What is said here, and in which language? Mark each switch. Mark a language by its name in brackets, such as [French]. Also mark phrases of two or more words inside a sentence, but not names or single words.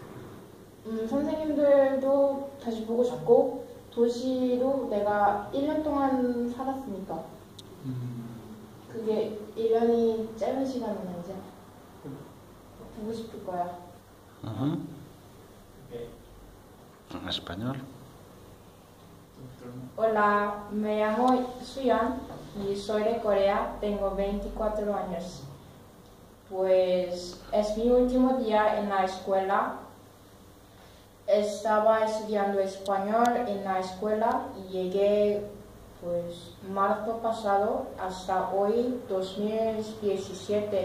[Korean] 선생님들도 다시 보고 싶고, 도시로 내가 1년 동안 살았으니까 그게 1년이 짧은 시간은 아니잖아. 보고 싶을 거야. 네. [Spanish] En español. Hola, me llamo Suyan y soy de Corea, tengo 24 años. Pues es mi último día en la escuela. Estaba estudiando español en la escuela y llegué pues marzo pasado hasta hoy 2017.